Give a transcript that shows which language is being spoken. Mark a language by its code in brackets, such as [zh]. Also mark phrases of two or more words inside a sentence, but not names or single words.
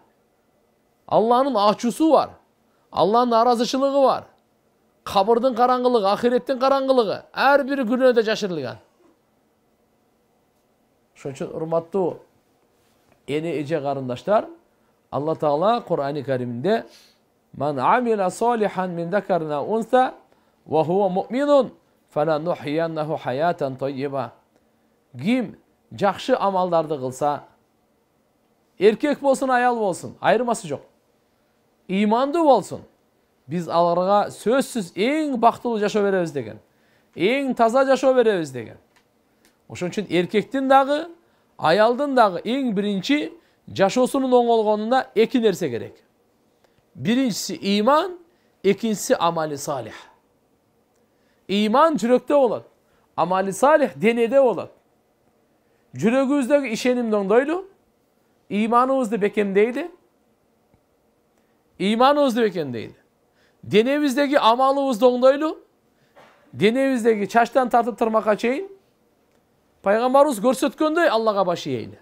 [ky] Алланын ачуусу бар. Алланын наразычылыгы бар. Кабырдын караңгылыгы, ахиреттин караңгылыгы ар бир күнөөдө жашырылган. Ошон үчүн урматтуу эне эже карындаштар, Алла Таала Кур'ан-ы Кариминде [ar] "من عمل صالحا من ذكر أو أنثى وهو مؤمن فلنحيينه حياة طيبة." [ky] Kim жакшы амалдарды кылса, эркек болсун, аял болсун, айырмасы жок. İmandуу болсун. Биз аларга сөзсүз эң бактылуу жашоо беребиз деген. Эң таза жашоо беребиз деген. Ошон үчүн эркектин дагы, аялдын дагы эң биринчи жашоосунун оңолгонуна эки нерсе керек. Birincisi iman, ikincisi [ar] عمل صالح. [ky] İman жүрөктө болот. [ar] عمل صالح [ky] денеде болот. Жүрөгүбүздөгү ишенимди оңдойлу, иманыбызды бекемдейди. İmanыбызды бекемдейди. Денебиздеги амалыбызды оңдойлу, денебиздеги чачтан тартып тырмакка чейин пайгамбарыбыз көрсөткөндөй Аллага баш ийели.